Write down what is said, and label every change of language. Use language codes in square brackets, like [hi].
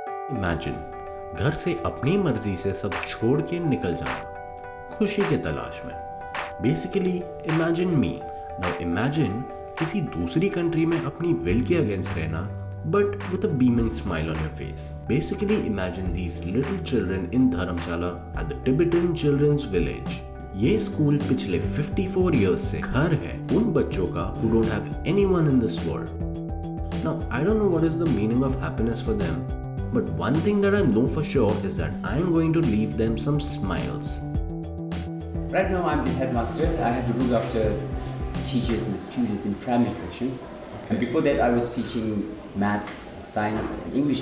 [en] Imagine, [hi] घर से अपनी मर्जी से सब छोड़ के निकल जाना, खुशी के तलाश में. [en] Basically, imagine me. Now imagine [hi] किसी दूसरी कंट्री में अपनी विल के अगेंस्ट रहना, [en] but with a beaming smile on your face. Basically imagine these little children in Dharamshala at the Tibetan Children's Village. [hi] ये स्कूल पिछले 54 years से घर है उन बच्चों का [en] who don't have anyone in this world. Now I don't know what is the meaning of happiness for them, but one thing that I know for sure is that I am going to leave them some smiles. Right now I'm the headmaster. I have to look after teachers and students in primary section. And before that I was teaching maths, science and English.